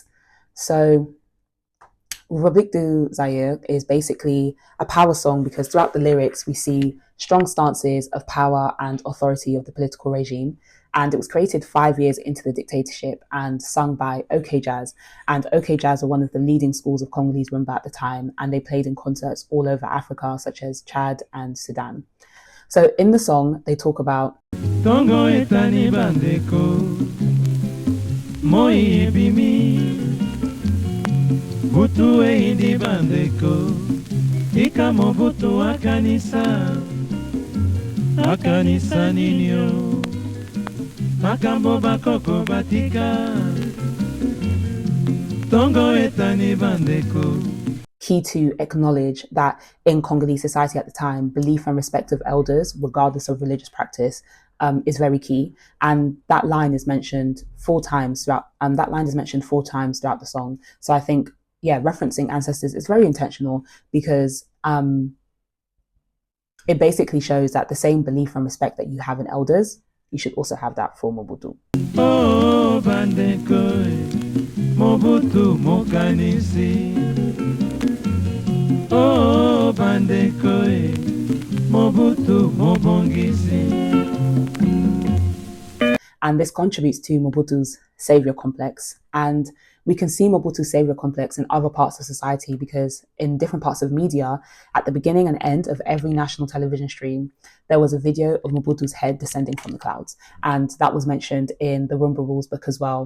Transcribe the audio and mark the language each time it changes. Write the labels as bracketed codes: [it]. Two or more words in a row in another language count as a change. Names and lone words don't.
[en] So République du Zaire is basically a power song because throughout the lyrics we see strong stances of power and authority of the political regime. And it was created 5 years into the dictatorship and sung by OK Jazz. And OK Jazz were one of the leading schools of Congolese Rumba at the time, and they played in concerts all over Africa, such as Chad and Sudan. So in the song, they talk about [ln] Tongo etani bandeko, moi ebimi, butu eindi bandeko, ika mobutu akanisa ninyo, makambo bakoko batika, Tongo etani bandeko. [en] Key to acknowledge that in Congolese society at the time, belief and respect of elders, regardless of religious practice, is very key. And that line is mentioned 4 times throughout. The song. So I think, referencing ancestors is very intentional because it basically shows that the same belief and respect that you have in elders, you should also have that for Mobutu. [ln] Oh, bandeko, Mobutu mokanisi. Oh, bandeko, Mobutu mobongisi. [en] And this contributes to Mobutu's savior complex. And we can see Mobutu's savior complex in other parts of society, because in different parts of media, at the beginning and end of every national television stream, there was a video of Mobutu's head descending from the clouds. And that was mentioned in the Rumba Rules book as well.